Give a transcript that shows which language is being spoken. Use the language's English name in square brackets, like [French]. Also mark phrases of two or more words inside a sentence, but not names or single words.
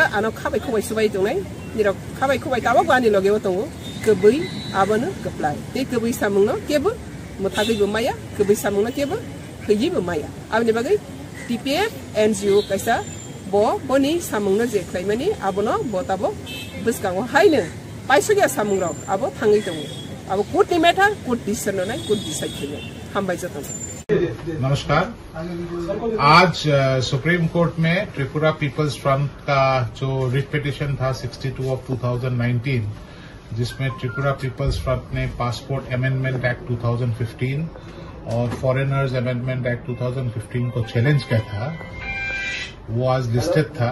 [Kok Borok] ano khabai khobai subai tongnai nirok khabai khobai tabo gani loge tongo kebai abono keplai te kebai samungno kebo muthagi bu maya kebai samungno kebo khiji bu maya abni bagai TPF NGO kaisa bo boni samungno je khlaimani abono botabo buskango haina paisogya samungrok abo thangai tongo abo court ni matter [English] court decision [Kok Borok] nai [English] court decide [Kok Borok] khile hambai jatong [Hindi] नमस्कार। आज [English] Supreme Court [Hindi] में त्रिपुरा पीपल्स फ्रंट का जो [English] writ petition [Hindi] था 62 ऑफ 2019 जिसमें त्रिपुरा पीपल्स फ्रंट ने पासपोर्ट अमेंडमेंट एक्ट 2015 और फॉरेनर्स अमेंडमेंट एक्ट 2015 को चैलेंज किया था वो आज लिस्टेड था।